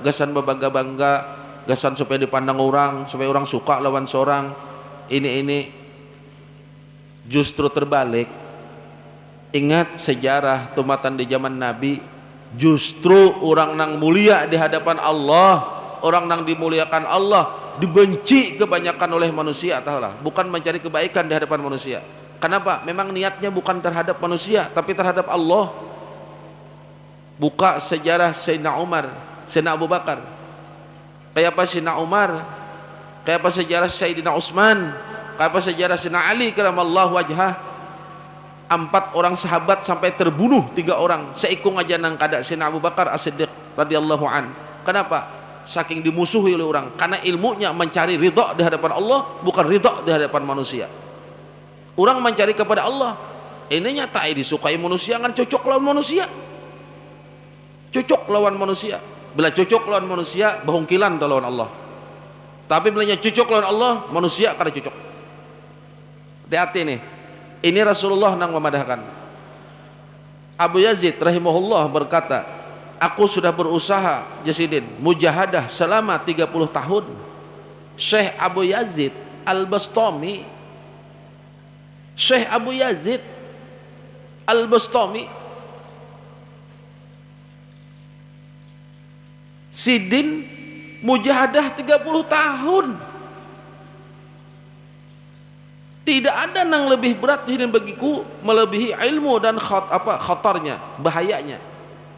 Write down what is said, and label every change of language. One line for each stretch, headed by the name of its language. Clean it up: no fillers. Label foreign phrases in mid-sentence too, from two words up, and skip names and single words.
Banjar: Gasan berbangga-bangga, gasan supaya dipandang orang, supaya orang suka lawan seorang. Ini justru terbalik. Ingat sejarah tumatan di zaman Nabi, justru orang nang mulia di hadapan Allah, orang nang dimuliakan Allah dibenci kebanyakan oleh manusia, tahulah, bukan mencari kebaikan di hadapan manusia. Kenapa? Memang niatnya bukan terhadap manusia tapi terhadap Allah. Buka sejarah Sayyidina Umar, Sayyidina Abu Bakar, kayak apa Sayyidina Umar, kayak apa sejarah Sayyidina Utsman, kayak apa sejarah Sayyidina Ali
Arabic: karamallahu wajhah.
Banjar: 4 orang sahabat sampai terbunuh 3 orang, seikung aja nang kada Sayyidina Abu Bakar As-Siddiq
Arabic: radhiyallahu an.
Banjar: Kenapa? Saking dimusuhi oleh orang, karena ilmunya mencari ridha di hadapan Allah, bukan ridha di hadapan manusia. Orang mencari kepada Allah, ini nyata disukai manusia kan cocok lawan manusia, cocok lawan manusia. Bila cocok lawan manusia bahungkilan lawan Allah, tapi bila cocok lawan Allah, manusia kada cocok. Hati-hati nih. Ini Rasulullah nang memadahkan. Abu Yazid rahimahullah berkata, aku sudah berusaha Jasidin mujahadah selama 30 tahun. Syekh Abu Yazid Al-Bastami, Syekh Abu Yazid Al-Bastami, Sidin mujahadah 30 tahun. Tidak ada yang lebih berat ini bagiku melebihi ilmu dan khatarnya, bahayanya.